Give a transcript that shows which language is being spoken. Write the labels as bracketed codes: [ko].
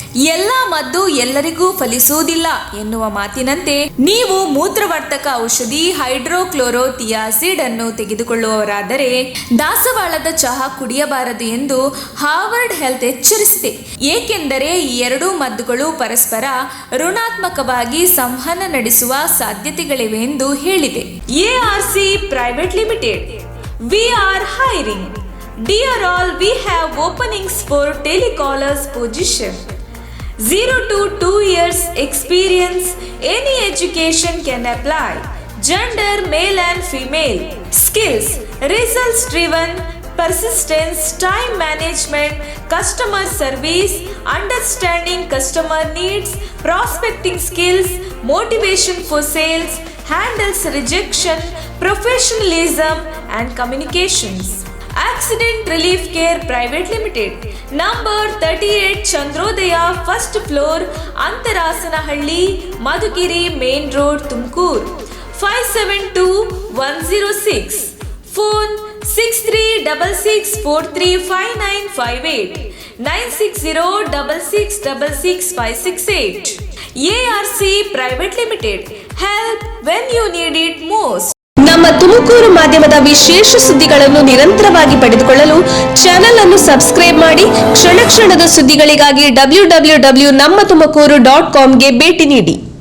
[kn] ಎಲ್ಲ ಮದ್ದು ಎಲ್ಲರಿಗೂ ಫಲಿಸುವುದಿಲ್ಲ ಎನ್ನುವ ಮಾತಿನಂತೆ ನೀವು ಮೂತ್ರವರ್ಧಕ ಔಷಧಿ ಹೈಡ್ರೋಕ್ಲೋರೋಥಿಯಾಸಿಡ್ ಅನ್ನು ತೆಗೆದುಕೊಳ್ಳುವವರಾದರೆ ದಾಸವಾಳದ ಚಹಾ ಕುಡಿಯಬಾರದು ಎಂದು ಹಾರ್ವರ್ಡ್ ಹೆಲ್ತ್ ಎಚ್ಚರಿಸಿದೆ. ಏಕೆಂದರೆ ಈ ಎರಡೂ ಮದ್ದುಗಳು ಪರಸ್ಪರ ಋಣಾತ್ಮಕವಾಗಿ ಸಂವಹನ ನಡೆಸುವ ಸಾಧ್ಯತೆಗಳಿವೆ ಎಂದು ಹೇಳಿದೆ. [en] ARC private limited. We are hiring. Dear all, we have openings for telecallers position. 0 to 2 years experience. Any education can apply. Gender male and female. Skills: results driven, persistence, time management, customer service, understanding customer needs, prospecting skills, motivation for sales, handles rejection, professionalism and communications. Accident Relief Care Private Limited. Number 38 Chandrodaya, first floor, Antarasanahಳ್ಳಿ, Madhugiri Main Road, Tumkur. 572106. Phone 6366435958 96066666568. ARC Private Limited. Help when you need it most. [kn] ನಮ್ಮ ತುಮಕೂರು ಮಾಧ್ಯಮದ ವಿಶೇಷ ಸುದ್ದಿಗಳನ್ನು ನಿರಂತರವಾಗಿ ಪಡೆದುಕೊಳ್ಳಲು channel ಅನ್ನು subscribe ಮಾಡಿ. ಕ್ಷಣ ಕ್ಷಣದ ಸುದ್ದಿಗಳಿಗಾಗಿ www.nammathumakuru.com ಗೆ ಭೇಟಿ ನೀಡಿ.